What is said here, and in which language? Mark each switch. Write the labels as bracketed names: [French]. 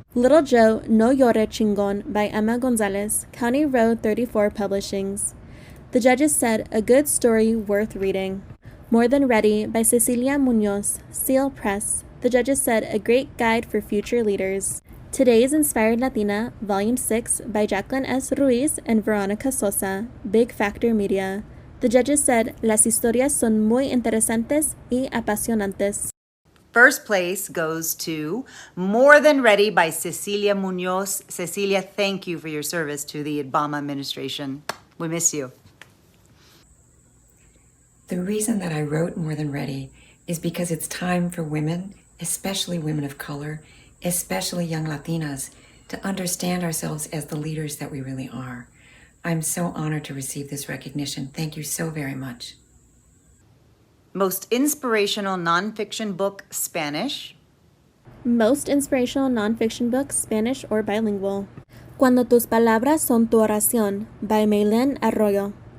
[English] Little Joe No Llore Chingon by Emma Gonzalez, County Road 34 Publishings. The judges said a good story worth reading. More Than Ready by Cecilia Munoz, Seal Press. The judges said a great guide for future leaders. Today's Inspired Latina, Volume 6 by Jacqueline S. Ruiz and Veronica Sosa, Big Factor Media. The judges said, [Spanish] las historias son muy interesantes y apasionantes. [English] First place goes to More Than Ready by Cecilia Munoz. Cecilia, thank you for your service to the Obama administration. We miss you. The reason that I wrote More Than Ready is because it's time for women, especially women of color, especially young Latinas, to understand ourselves as the leaders that we really are. I'm so honored to receive this recognition. Thank you so very much. Most Inspirational Nonfiction Book, Spanish. Most Inspirational Nonfiction Book, Spanish or bilingual. Cuando tus palabras son tu oración, by Maylene Arroyo.